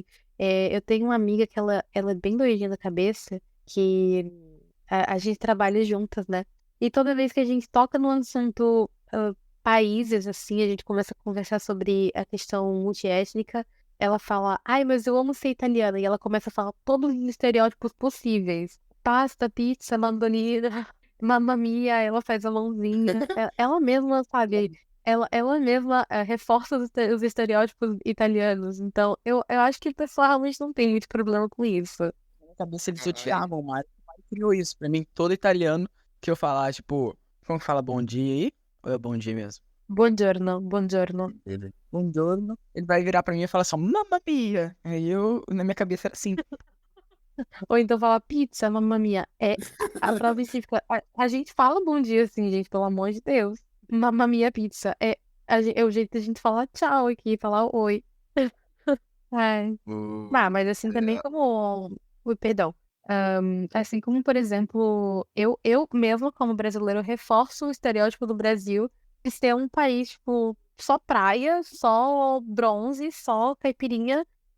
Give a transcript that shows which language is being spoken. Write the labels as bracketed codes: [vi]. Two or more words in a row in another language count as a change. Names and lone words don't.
[pt] Eu tenho uma amiga que ela é bem doidinha da cabeça, que a gente trabalha juntas, né? E toda vez que a gente toca no assunto países, assim, a gente começa a conversar sobre a questão multiétnica, ela fala, ai, mas eu amo ser italiana. E ela começa a falar todos os estereótipos possíveis. [it] Pasta, pizza, mandolina, mamma mia, [pt] ela faz a mãozinha. Ela mesma, sabe? Ela mesma reforça os estereótipos italianos. Então, eu acho que o pessoal realmente não tem muito problema com isso. Na minha cabeça eles odiavam o Mario. O Mario criou isso pra mim. Todo italiano que eu falar, tipo, como que fala bom dia aí? Ou é bom dia mesmo? [it] Buongiorno, buongiorno. Buongiorno. [pt] Ele vai virar pra mim e falar assim, [it] mamma mia. [pt] Aí eu, na minha cabeça era assim. Ou então fala [it] pizza, mamma mia. [pt] A prova específica. A gente fala bom dia assim, gente, pelo amor de Deus. [it] Mamma mia pizza. [pt] É o jeito da gente falar tchau aqui, falar oi. Ai. Mas assim também como. Ui, perdão. Assim como, por exemplo, eu mesma, como brasileiro, reforço o estereótipo do Brasil de ser um país, tipo, só praia, só bronze, só caipirinha.